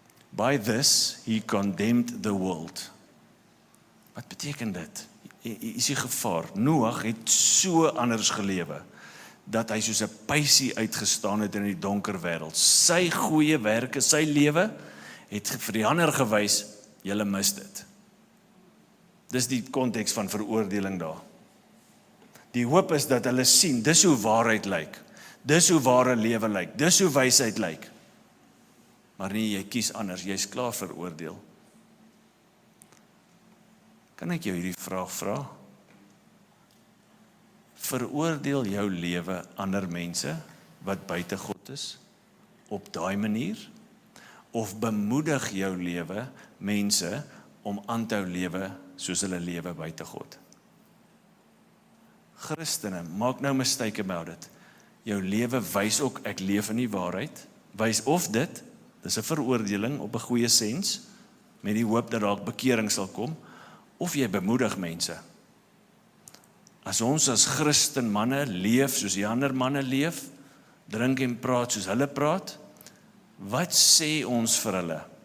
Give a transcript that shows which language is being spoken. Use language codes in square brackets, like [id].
[en] By this he condemned the world. [af] Wat beteken dit? Is die gevaar? Noag het so anders gelewe dat hy soos 'n pysie uitgestaan het in die donker wêreld. Sy goeie werke, sy lewe het vir die ander gewys, julle mis dit. Dis die konteks van veroordeling daar. Die hoop is dat hulle sien, dis hoe waarheid lyk. Dis hoe ware lewe lyk. Dis hoe wysheid lyk. Maar nee, jy kies anders, jy's klaar veroordeel. Kan ek jou hierdie vraag vra? Veroordeel jou lewe ander mense wat buite God is op daai manier? Of bemoedig jou lewe mense om aan te hou lewe soos hulle lewe buite God? Christene, maak nou [en] mistake about it. [af] Jou lewe wys ook ek leef in die waarheid. Wys of dit, dis 'n veroordeling op 'n goeie sens, met die hoop dat daar bekering sal kom, of jy bemoedig mense. As ons as Christen manne leef soos die ander manne leef, drink en praat soos hulle praat, wat sê ons vir hulle?